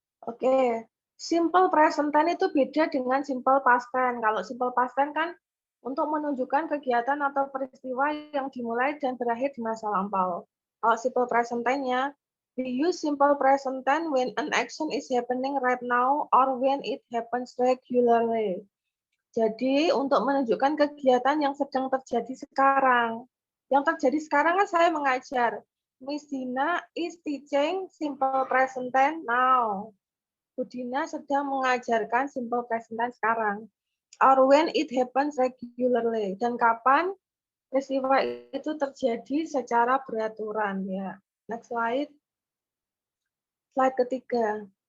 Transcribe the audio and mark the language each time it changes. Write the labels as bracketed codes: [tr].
[id] Oke, simple present tense itu beda dengan simple past tense. Kalau simple past tense kan untuk menunjukkan kegiatan atau peristiwa yang dimulai dan berakhir di masa lampau. Kalau [en] simple present tense-nya, we use simple present tense when an action is happening right now or when it happens regularly. [id] Jadi untuk menunjukkan kegiatan yang sedang terjadi sekarang. Yang terjadi sekarang kan saya mengajar. [en] Miss Dina is teaching simple present tense now. [id] Bu Dina sedang mengajarkan simple present tense sekarang. [en] Or when it happens regularly. [id] Dan kapan peristiwa itu terjadi secara beraturan ya. [en] Next slide. [id] Slide ketiga.